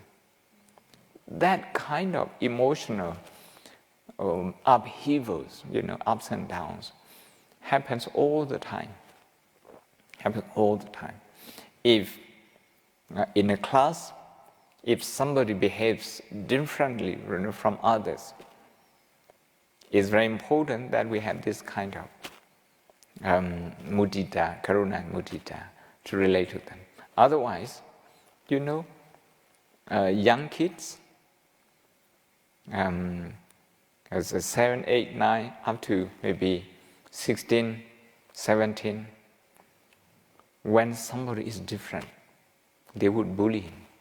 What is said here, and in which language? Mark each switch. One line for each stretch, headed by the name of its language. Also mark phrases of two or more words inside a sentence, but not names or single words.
English: That kind of emotional upheavals, ups and downs, happens all the time. If in a class, if somebody behaves differently from others, it's very important that we have this kind of mudita, karuna and mudita to relate to them. Otherwise, young kids, as 7, 8, 9, up to maybe 16, 17, when somebody is different, they would bully him.